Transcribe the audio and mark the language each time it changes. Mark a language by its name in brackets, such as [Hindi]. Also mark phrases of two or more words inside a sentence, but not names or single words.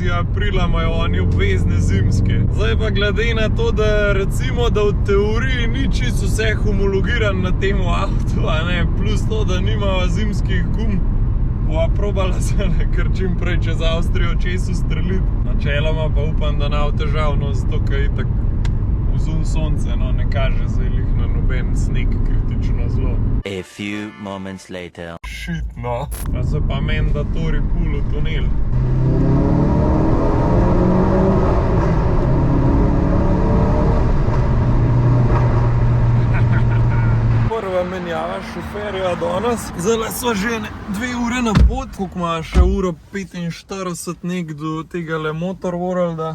[Slovenian] aprila imajo oni obvezne zimske. Zdaj pa glede na to, da recimo, da v teoriji ni čisto vse homologiran na tem avtu, ne? Plus to, da nima zimskih gum, bova probala se kar čim prej čez Avstrijo čez ustreliti. Načeloma pa upam, da ne bo težav, no, zato ker itak vzun sonce, no, ne kaže zdaj lih na noben sneg kritično zelo. [English] A few moments later. Shit, no. [Slovenian] Pa zdaj pa [English] mandatori pul [Slovenian] v tunel. Prva menjava šoferja danes. Zdaj sva že 2 ure na pot, koliko ima še uro 45 nek do tega Motor Worlda.